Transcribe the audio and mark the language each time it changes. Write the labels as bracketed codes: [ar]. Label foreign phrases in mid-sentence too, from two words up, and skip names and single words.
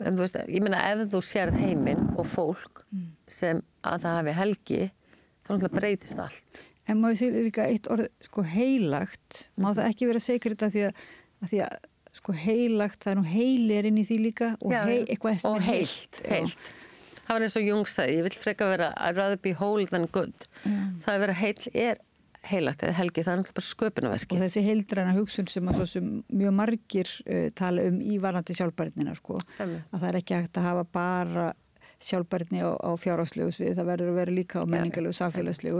[is] En þú veist, ég meina ef þú sérð heiminn og fólk sem að það hafi helgi, þá náttúrulega breytist allt. En má ég segja líka eitt orð, sko heilagt, má það ekki vera sacred af því að sko heilagt, það nú heili inn í því líka og eitthvað sem heilt. Það var eins og Jung sagði, ég vil freka vera [en] I'd rather be whole than good. [is] Það að vera heill heilagt eða helgi, það náttúrulega bara sköpunarverki. Og þessi heildræna hugsun sem að svo sem mjög margir tala í varðandi sjálfbærnina, sko. Að það ekki hægt að hafa bara sjálfbærni á fjárhagslegu svið, það verður að vera líka á menningarlegu, samfélagslegu.